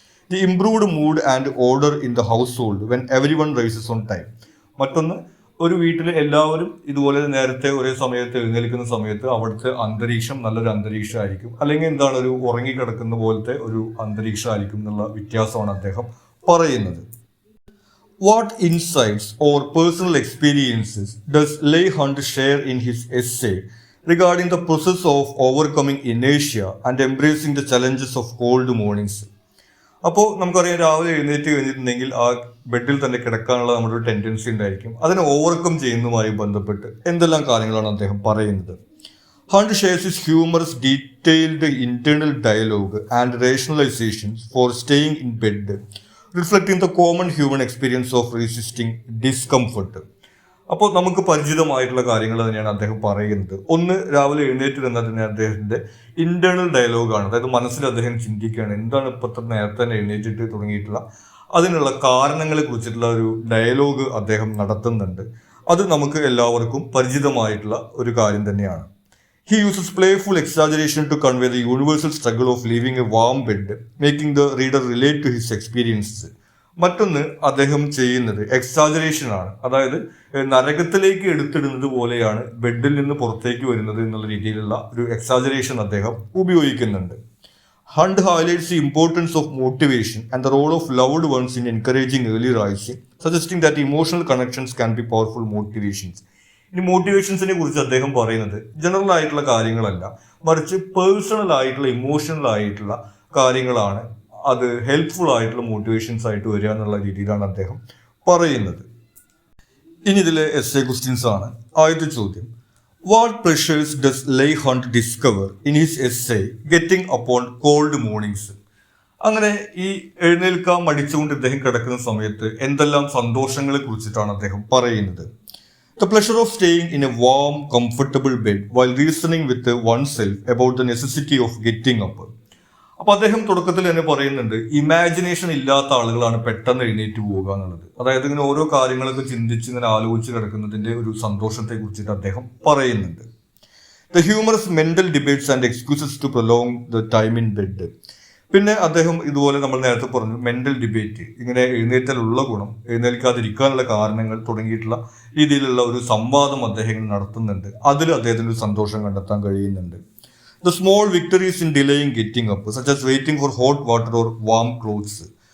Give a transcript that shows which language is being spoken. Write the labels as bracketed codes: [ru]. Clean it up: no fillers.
[en] The improved mood and order in the household when everyone rises on time. [ml] മറ്റൊന്ന്, ഒരു വീട്ടിൽ എല്ലാവരും ഇതുപോലെ നേരത്തെ ഒരേ സമയത്ത് എഴുന്നേൽക്കുന്ന സമയത്ത് അവിടുത്തെ അന്തരീക്ഷം നല്ലൊരു അന്തരീക്ഷമായിരിക്കും, അല്ലെങ്കിൽ എന്താണ് ഒരു ഉറങ്ങിക്കിടക്കുന്ന പോലത്തെ ഒരു അന്തരീക്ഷമായിരിക്കും എന്നുള്ള വ്യത്യാസമാണ് അദ്ദേഹം പറയുന്നത്. [en] What insights or personal experiences does Leigh Hunt share in his essay regarding the process of overcoming inertia and embracing the challenges of cold mornings? [ml] അപ്പോൾ നമുക്കറിയാം, രാവിലെ എഴുന്നേറ്റ് കഴിഞ്ഞിട്ടുണ്ടെങ്കിൽ ആ ബെഡിൽ തന്നെ കിടക്കാനുള്ള നമ്മുടെ ഒരു ടെൻഡൻസി ഉണ്ടായിരിക്കും. അതിനെ ഓവർകം ചെയ്യുന്നതുമായി ബന്ധപ്പെട്ട് എന്തെല്ലാം കാര്യങ്ങളാണ് അദ്ദേഹം പറയുന്നത്. [en] Hunt shares his humorous, detailed internal dialogue and rationalizations for staying in bed, reflecting the common human experience of resisting discomfort. [ml] അപ്പോൾ നമുക്ക് പരിചിതമായിട്ടുള്ള കാര്യങ്ങൾ തന്നെയാണ് അദ്ദേഹം പറയുന്നത്. ഒന്ന്, രാവിലെ എഴുന്നേറ്റ് തന്നെ തന്നെ അദ്ദേഹത്തിൻ്റെ ഇന്റേണൽ ഡയലോഗാണ്, അതായത് മനസ്സിൽ അദ്ദേഹം ചിന്തിക്കുകയാണ് എന്താണ് ഇപ്പോഴത്തെ നേരത്തെ തന്നെ എഴുന്നേറ്റിട്ട് തുടങ്ങിയിട്ടുള്ള അതിനുള്ള കാരണങ്ങളെ കുറിച്ചിട്ടുള്ള ഒരു ഡയലോഗ് അദ്ദേഹം നടത്തുന്നുണ്ട്. അത് നമുക്ക് എല്ലാവർക്കും പരിചിതമായിട്ടുള്ള ഒരു കാര്യം തന്നെയാണ്. [en] He uses playful exaggeration to convey the universal struggle of leaving a warm bed, making the reader relate to his experiences. [ml] മറ്റൊന്ന് അദ്ദേഹം ചെയ്യുന്നത് എക്സാജറേഷൻ ആണ്, അതായത് നരകത്തിലേക്ക് എടുത്തിടുന്നത് പോലെയാണ് ബെഡിൽ നിന്ന് പുറത്തേക്ക് വരുന്നത് എന്നുള്ള രീതിയിലുള്ള ഒരു എക്സാജറേഷൻ അദ്ദേഹം ഉപയോഗിക്കുന്നുണ്ട്. [en] Hunt highlights the importance of motivation and the role of loved ones in encouraging early rising, suggesting that emotional connections can be powerful motivations. [ml] ഇനി മോട്ടിവേഷൻസിനെ കുറിച്ച് അദ്ദേഹം പറയുന്നത് ജനറൽ ആയിട്ടുള്ള കാര്യങ്ങളല്ല, മറിച്ച് പേഴ്സണൽ ആയിട്ടുള്ള ഇമോഷണൽ ആയിട്ടുള്ള കാര്യങ്ങളാണ് അത് ഹെൽപ്ഫുൾ ആയിട്ടുള്ള മോട്ടിവേഷൻസ് ആയിട്ട് വരിക എന്നുള്ള രീതിയിലാണ് അദ്ദേഹം പറയുന്നത്. ഇനി ഇതിലെ എസ്സേ ക്വസ്റ്റ്യൻസ് ആണ്. ആദ്യത്തെ ചോദ്യം, [en] What pleasures does Leigh Hunt discover in his essay getting upon cold mornings? [ml] അങ്ങനെ ഈ എഴുന്നേൽക്കാൻ മടിച്ചുകൊണ്ട് ഇദ്ദേഹം കിടക്കുന്ന സമയത്ത് എന്തെല്ലാം സന്തോഷങ്ങളെ കുറിച്ചിട്ടാണ് അദ്ദേഹം പറയുന്നത്. [en] The pleasure of staying in a warm, comfortable bed while reasoning with oneself about the necessity of getting up. [ml] അപ്പോൾ അദ്ദേഹം തുടക്കത്തിൽ തന്നെ പറയുന്നുണ്ട്, ഇമാജിനേഷൻ ഇല്ലാത്ത ആളുകളാണ് പെട്ടെന്ന് എഴുന്നേറ്റ് പോവുക എന്നുള്ളത്. അതായത് ഇങ്ങനെ ഓരോ കാര്യങ്ങളൊക്കെ ചിന്തിച്ച് ഇങ്ങനെ ആലോചിച്ച് കിടക്കുന്നതിന്റെ ഒരു സന്തോഷത്തെ കുറിച്ചിട്ട് അദ്ദേഹം പറയുന്നുണ്ട്. [en] The humorous mental debates and excuses to prolong the time in bed. [ml] പിന്നെ അദ്ദേഹം ഇതുപോലെ നമ്മൾ നേരത്തെ പറഞ്ഞു മെന്റൽ ഡിബേറ്റ്, ഇങ്ങനെ എഴുന്നേറ്റാലുള്ള ഗുണം, എഴുന്നേൽക്കാതിരിക്കാനുള്ള കാരണങ്ങൾ തുടങ്ങിയിട്ടുള്ള രീതിയിലുള്ള ഒരു സംവാദം അദ്ദേഹം നടത്തുന്നുണ്ട്. അതിൽ അദ്ദേഹത്തിന് ഒരു സന്തോഷം കണ്ടെത്താൻ കഴിയുന്നുണ്ട്. [en] The small victories in delaying getting up, such as waiting for hot water or warm clothes.